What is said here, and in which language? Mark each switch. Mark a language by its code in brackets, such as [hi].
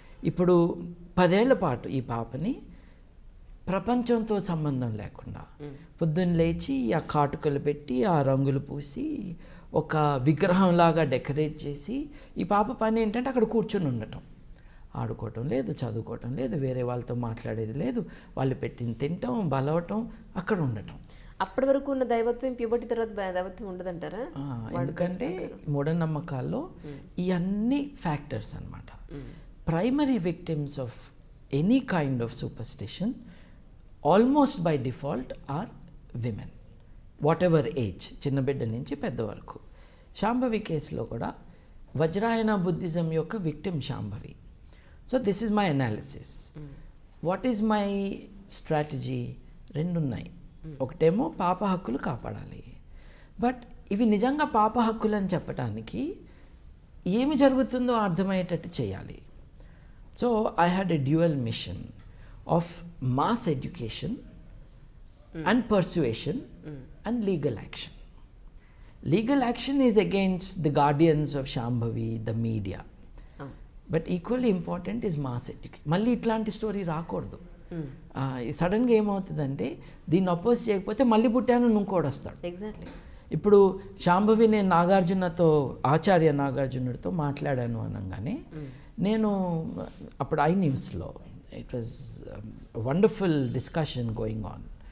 [te] ఇప్పుడు 10 ఏళ్ల పాటు ఈ పాపని ప్రపంచంతో సంబంధం లేకుండా పొద్దున్న లేచి ఆ కాటుకలు పెట్టి ఆ రంగులు పూసి ఒక విగ్రహంలాగా డెకరేట్ చేసి ఈ పాప పని ఏంటంటే అక్కడ కూర్చొని ఉండటం, ఆడుకోవటం లేదు, చదువుకోవటం లేదు, వేరే వాళ్ళతో మాట్లాడేది లేదు, వాళ్ళు పెట్టింది తినటం, బలవటం, అక్కడ ఉండటం. అప్పటి వరకు ఉన్న దైవత్వం ప్యూబర్టీ తర్వాత దైవత్వం ఉండదంటారా? ఎందుకంటే మూఢనమ్మకాల్లో ఈ అన్ని ఫ్యాక్టర్స్ అన్నమాట. [en] Primary victims of any kind of superstition almost by default are women, whatever age, [te] చిన్న బిడ్డ నుంచి పెద్ద వరకు. శాంభవి కేసులో కూడా వజ్రాయన బుద్ధిజం యొక్క victim Shambhavi. [en] So this is my analysis. What is my strategy? [te] 2 ఉన్నాయి. ఒకటేమో పాప హక్కులు కాపాడాలి, బట్ ఇవి నిజంగా పాప హక్కులు అని చెప్పడానికి ఏమి జరుగుతుందో అర్థమయ్యేటట్టు చేయాలి. [en] So I had a dual mission of mass education and persuasion and legal action. Legal action is against the guardians of Shambhavi, the media. But equally important is mass education. [te] మళ్ళీ ఇట్లాంటి స్టోరీ రాకూడదు. సడన్గా ఏమవుతుందంటే దీన్ని oppose చేయకపోతే మళ్ళీ పుట్టాను ఇంకోటి వస్తాడు. [en] Exactly. [te] ఇప్పుడు శాంభవి నేను నాగార్జునతో, ఆచార్య నాగార్జునుడితో మాట్లాడాను అనగానే నేను అప్పుడు iNewsలో [en] It was wonderful discussion going on.